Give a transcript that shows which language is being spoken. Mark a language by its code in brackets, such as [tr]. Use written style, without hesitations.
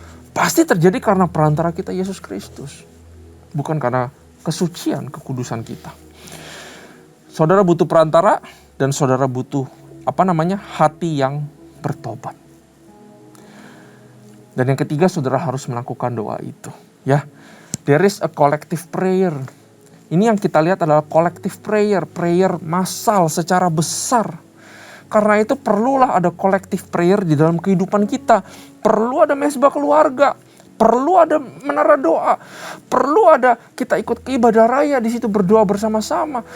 [id] Pasti terjadi karena perantara kita Yesus Kristus. Bukan karena kesucian, kekudusan kita. Saudara butuh perantara dan saudara butuh hati yang bertobat. Dan yang ketiga, saudara harus melakukan doa itu. [en] Ya, there is a collective prayer. [id] Ini yang kita lihat adalah collective prayer, prayer massal secara besar. Karena itu perlulah ada collective prayer di dalam kehidupan kita. Perlu ada mesbah keluarga, perlu ada menara doa, perlu ada kita ikut ke ibadah raya di situ berdoa bersama-sama.